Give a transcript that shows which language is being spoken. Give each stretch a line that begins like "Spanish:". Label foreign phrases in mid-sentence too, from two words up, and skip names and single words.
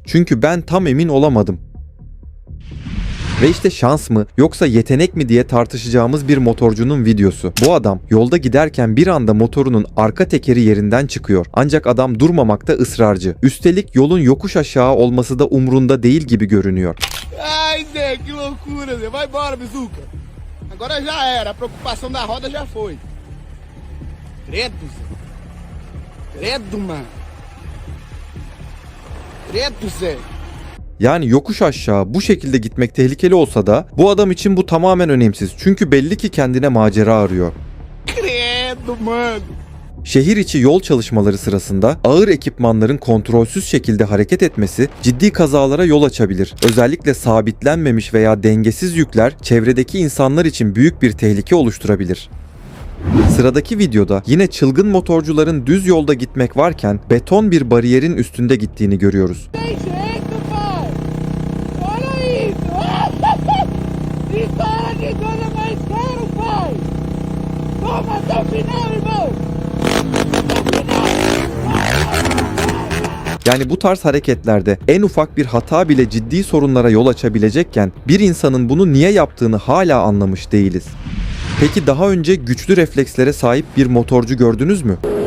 Turkish: Çünkü ben tam emin olamadım. Ve işte şans mı yoksa yetenek mi diye tartışacağımız bir motorcunun videosu. Bu adam yolda giderken bir anda motorunun arka tekeri yerinden çıkıyor. Ancak adam durmamakta ısrarcı. Üstelik yolun yokuş aşağı olması da umrunda değil gibi görünüyor.
Portuguese: Ai, Zé, que loucura, Zé. Vai embora, Bizuca. Agora já era. A preocupação da roda já foi. Credo, Zé. Credo, mano. Credo, Zé.
Turkish: Yani yokuş aşağı bu şekilde gitmek tehlikeli olsa da bu adam için bu tamamen önemsiz. Çünkü belli ki kendine macera arıyor.
Portuguese: Credo, mano.
Turkish: Şehir içi yol çalışmaları sırasında ağır ekipmanların kontrolsüz şekilde hareket etmesi ciddi kazalara yol açabilir. Özellikle sabitlenmemiş veya dengesiz yükler çevredeki insanlar için büyük bir tehlike oluşturabilir. Sıradaki videoda yine çılgın motorcuların düz yolda gitmek varken beton bir bariyerin üstünde gittiğini görüyoruz.
Portuguese: Jeito, pai. Olha isso. Isso era de coisa mais caro, pai. Vamos até o final, irmão. Até o final.
Turkish: Yani bu tarz hareketlerde en ufak bir hata bile ciddi sorunlara yol açabilecekken bir insanın bunu niye yaptığını hala anlamış değiliz. Peki daha önce güçlü reflekslere sahip bir motorcu gördünüz mü?